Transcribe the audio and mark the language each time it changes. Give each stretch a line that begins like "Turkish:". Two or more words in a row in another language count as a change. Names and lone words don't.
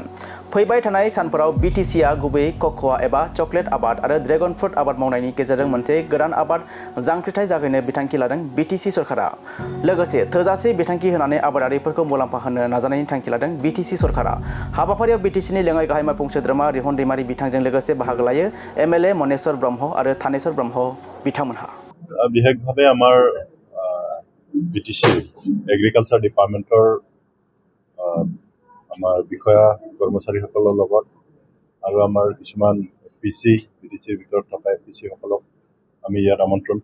Bodo: फैबाय थानाय सानफोराव बिटिसिआ गुबैयै कक'आ एबा चकलेट आबाद आरो
English: dragon fruit
Bodo: आबाद मावनायनि गेजेरजों मोनसे गोदान आबाद जांख्रिथाय जागायनो बिथांखि लादों बिटिसि सरकारा। लोगोसे थोजासे बिथांखि होनानै आबादारिफोरखौ मुलाम्फा होनो नाजानायनि थांखि लादों बिटिसि सरकारा। हाबाफारियाव बिटिसिनि लेङाइ गाहाय मावफुं सोद्रोमा रेहन दैमारि बिथांजों लोगोसे बाहागो लायो एमएलए मनेश्वर ब्रह्म आरो थानेश्वर ब्रह्म बिथांमोनहा।
Assamese: বিশেষভাৱে আমাৰ বিটিচি
English: agriculture department
Assamese: আমাৰ বিষয়া কৰ্মচাৰীসকলৰ লগত আৰু আমাৰ কিছুমান বিটিচিৰ ভিতৰত থকা এপিচিসকলক আমি ইয়াত আমন্ত্ৰণ